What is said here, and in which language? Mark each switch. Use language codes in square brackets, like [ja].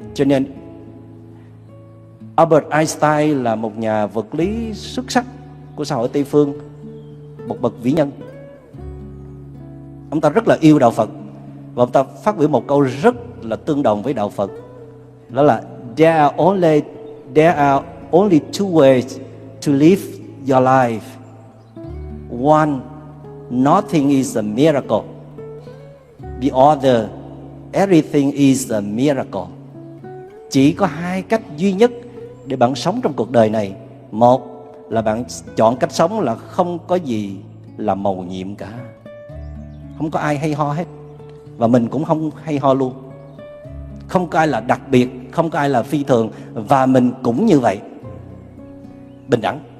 [vi] Cho nên Albert Einstein là một nhà vật lý xuất sắc của xã hội Tây phương, một bậc vĩ nhân. Ông ta rất là yêu đạo Phật, Và ông ta phát biểu một câu rất là tương đồng với đạo Phật, đó là [en] there are only two ways to live your life. One, nothing is a miracle. The other, everything is a miracle. [vi] Chỉ có hai cách duy nhất để bạn sống trong cuộc đời này. Một là bạn chọn cách sống là không có gì là mầu nhiệm cả, không có ai hay ho hết, và mình cũng không hay ho luôn. Không có ai là đặc biệt, không có ai là phi thường, và mình cũng như vậy, bình đẳng.